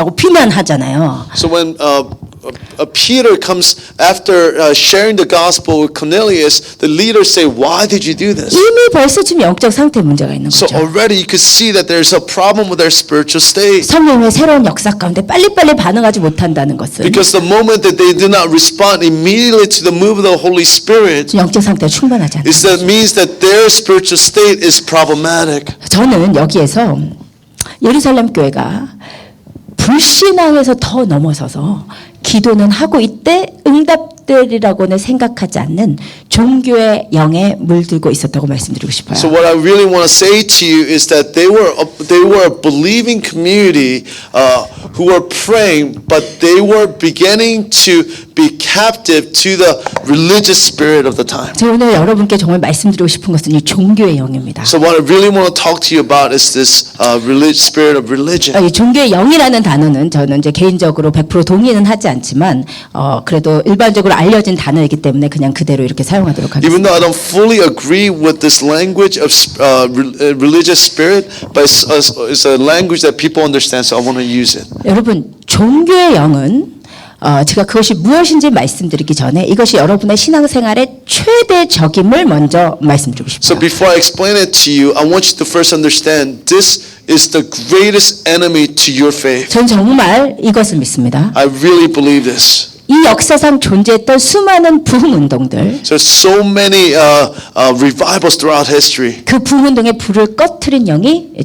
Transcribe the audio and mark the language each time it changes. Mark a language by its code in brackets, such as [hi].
[ko] 하고 비난하잖아요. [en] So when Peter comes after sharing the gospel with Cornelius, the leaders say, "Why did you do this?" [ko] 이미 벌써 지금 영적 상태에 문제가 있는 [en] So [ko] 거죠. [en] already you could see that there's a problem with their spiritual state. [ko] 성령의 새로운 역사 가운데 빨리빨리 반응하지 못한다는 것은 [en] Because the moment that they do not respond immediately to the move of the Holy Spirit, [ko] 영적 상태가 충분하지 않다. [en] that means that their spiritual state is problematic. [ko] 저는 여기에서 예루살렘 교회가 불신앙에서 더 넘어서서 기도는 하고 있대 응답되리라고는 생각하지 않는 종교의 영에 물들고 있었다고 말씀드리고 싶어요. [en] So what I really want to say to you is that they were a believing community who were praying, but they were beginning to be captive to the religious spirit of the time. [ko] 제가 오늘 여러분께 정말 말씀드리고 싶은 것은 이 종교의 영입니다. [en] So what I really want to talk to you about is this spirit of religion. [ko] 이 종교의 영이라는 단어는 저는 이제 개인적으로 100% 동의는 하지 않지만 그래도 일반적으로 알려진 단어이기 때문에 그냥 그대로 이렇게 사용하도록 하겠습니다. [en] Even though I don't fully agree with this language of religious spirit, but it's a language that people understand, so I want to use it. [ko] 여러분, 종교의 영은 제가 그것이 무엇인지 말씀드리기 전에 이것이 여러분의 신앙생활의 최대적임을 먼저 말씀드리고 [en] So [ko] 싶어요. [en] before I explain it to you, I want you to first understand this is the greatest enemy to your faith. [ko] 전 정말 이것을 믿습니다. [en] I really believe this. [ko] 이 역사상 존재했던 수많은 부흥운동들, [en] There's so many revivals throughout history. [ko] 그 부흥운동의 불을 꺼트린 영이 이